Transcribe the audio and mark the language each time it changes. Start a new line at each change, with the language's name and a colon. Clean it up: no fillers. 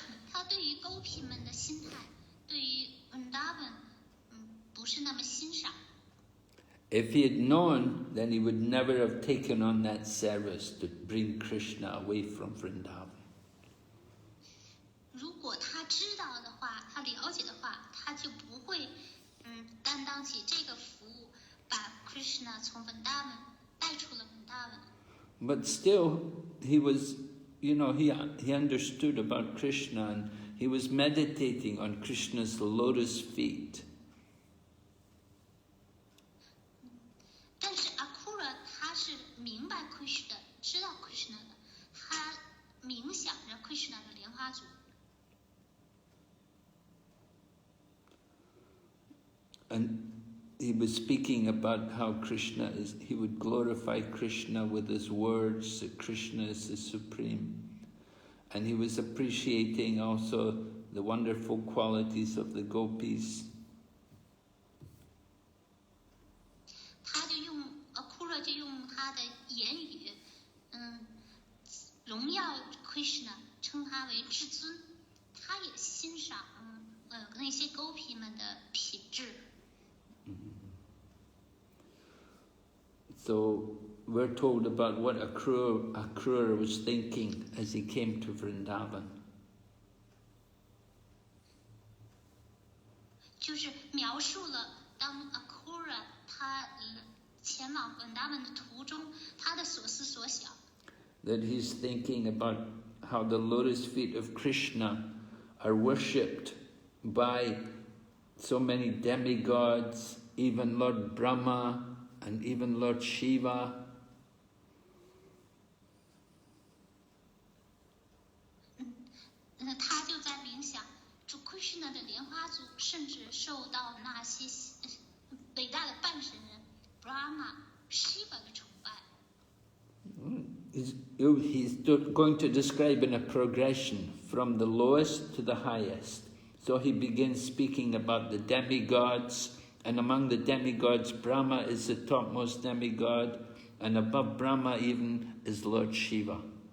Chinese: 他对于狗皮们的心态，对于 Vrindavan 不是那么欣赏。
English: If he had known, then he would never have taken on that service to bring Krishna away from Vrindavan.
Chinese: 如果他知道的话，他了解的话，他就不会担当起这个服务，把 Krishna 从 Vrindavan 带出了 Vrindavan。
English: But still, he was, he understood about Krishna, and he was meditating on Krishna's lotus feet.
Chinese: 但是 Akrura 他是明白 Krishna 的，知道 Krishna 的，他冥想着 Krishna 的莲花足。
English: And he was speaking about how he would glorify Krishna with his words, that Krishna is the supreme. And he was appreciating also the wonderful qualities of the gopis.
Chinese: Akrura 就用他的言语，荣耀 Krishna， 称他为至尊。他也欣赏那些狗皮们的品质。
English: So we're told about what Akrura was thinking as he came to Vrindavan.
Chinese: 就是描述了当 Akrura 他前往 Vrindavan 的途中，他的所思所想。
English: That he's thinking about how the lotus feet of Krishna are worshipped by so many demigods, even Lord Brahma, and even Lord Shiva.
Chinese: 他就在冥想，主 Krishna 的莲花足甚至受到那些伟大的半神人 Brahma、Shiva 的崇拜。
English: He's going to describe in a progression from the lowest to the highest. So he begins speaking about the demigods, and among the demigods, Brahma is the topmost demigod, and above Brahma even is Lord Shiva.